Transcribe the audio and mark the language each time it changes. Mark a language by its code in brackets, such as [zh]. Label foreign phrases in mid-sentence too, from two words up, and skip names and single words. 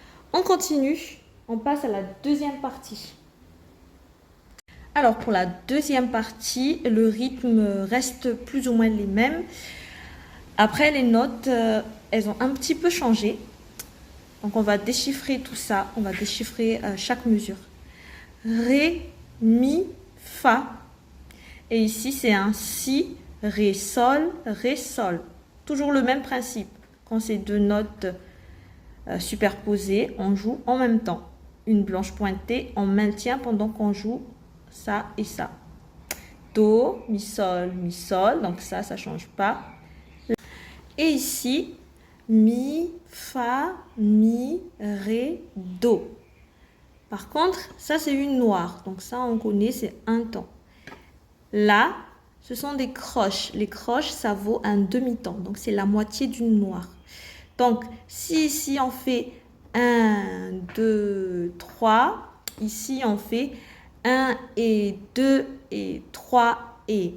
[fr] On continue, on passe à la deuxième partie. Alors pour la deuxième partie, le rythme reste plus ou moins les mêmes. Après les notes, elles ont un petit peu changé. Donc on va déchiffrer tout ça, on va déchiffrer chaque mesure. Ré, mi, fa. Et ici c'est un si, ré, sol, ré, sol. Toujours le même principe. Quand c'est deux notes superposées, on joue en même temps. Une blanche pointée, on maintient pendant qu'on joue ça et ça. Do, mi, sol, donc ça ne change pas. Et ici, mi, fa, mi, ré, do. Par contre, ça c'est une noire, donc ça on connaît, c'est un temps. Là, ce sont des croches. Les croches, ça vaut un demi-temps, donc c'est la moitié d'une noire. Donc, si ici on fait 1, 2, 3, ici on fait 1 et 2 et 3 et.